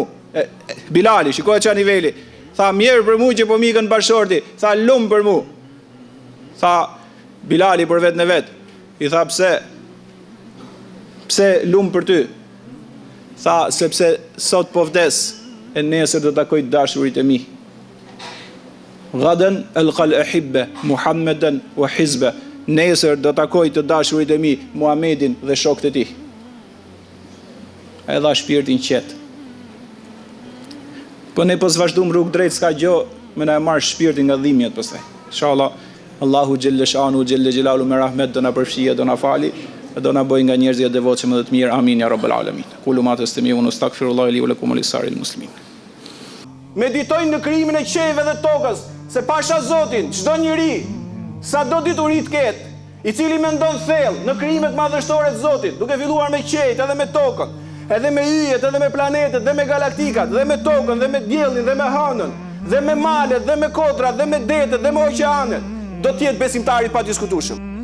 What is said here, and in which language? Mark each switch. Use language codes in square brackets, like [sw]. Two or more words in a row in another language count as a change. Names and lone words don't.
[sq] Bilali, shikoj çfarë niveli. Tha mirë për mu që po mikën bashorti. Tha lum për mu. Tha Bilali për vetën e vet. I tha pse? Pse lum për ty? Tha sepse sot po vdes e nesër do takoj dashurit e mi. [ar] غدا ألقى الأحبة محمدا وحزبه. [sq] Nesër do takoj të dashurit e mi, Muhamedin dhe shokët e tij. E dha shpirtin qetë. Po ne po vazhdojmë rrugë drejt, s'ka gjë, me na e marr shpirtin nga dhimbjet pastaj. Inshallah, Allahu [ar] جل شأنه جل جلاله [sq] me rahmet do na përfshijë, do na fali, do na bëjë nga njerëzit e devotshëm dhe të mirë. [ar] آمين يا رب العالمين. قولوا ما تسمعون أستغفر الله لي ولكم ولسائر المسلمين. [sq] Meditojnë në krijimin e qejve dhe tokës, se pasha Zotin, çdo njeri, sa do dituri të ketë, i cili mendon thellë në krijimet madhështore të Zotit, duke filluar me qejt edhe me tokën, edhe me yjet, edhe me planetet, dhe me galaktikat, dhe me tokën, dhe me diellin, dhe me hënën, dhe me malet, dhe me kodrat, dhe me detet, dhe me oqeanet, do t'jetë besimtari pa diskutueshëm.